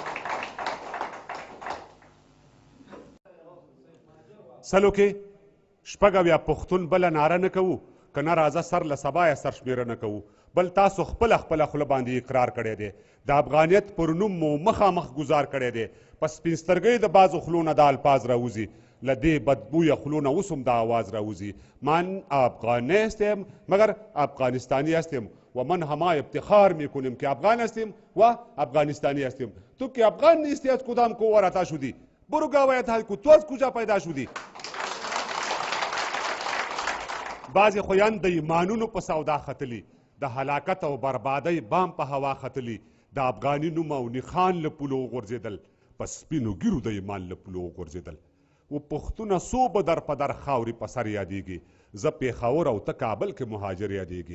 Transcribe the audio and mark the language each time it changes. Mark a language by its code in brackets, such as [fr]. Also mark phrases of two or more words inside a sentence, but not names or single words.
[ps] سلو کې شپږ اویا پښتون بله ناره نه کوو، که نه راځه سر له سبا یې سرشمېره نه کوو. بل تاسو خپله خوله باندې اقرار کړی دی، د افغانیت پر نوم مو مخامخ ګزار کړی دی. په سپین سترګۍ د بعضو خولو نه دا الفاظ راوځي، له دې بدبویه خولو نه اوس هم دا آواز راوځي. [fa] من افغانی هستیم مگر افغانستانی هستیم و من همه افتخار میکنیم که افغان هستیم و افغانستانی هستیم. تو که افغان نیستی از کدام کوور عطا شدی؟ برو گاوایت حل کو، تو از کجا پیدا شدی؟ [ps] بعضې خویان د ایمانونو په سودا ختلي، د هلاکت او بربادۍ بام په هوا ختلي. د افغاني نوم او نښان له پولو وغورځېدل، په سپینو ګیرو د ایمان له پولو وغورځېدل. و پښتونه څو به در په در خاورې په سر یادېږي، زه پېښور او ته کابل کې مهاجر یادېږي.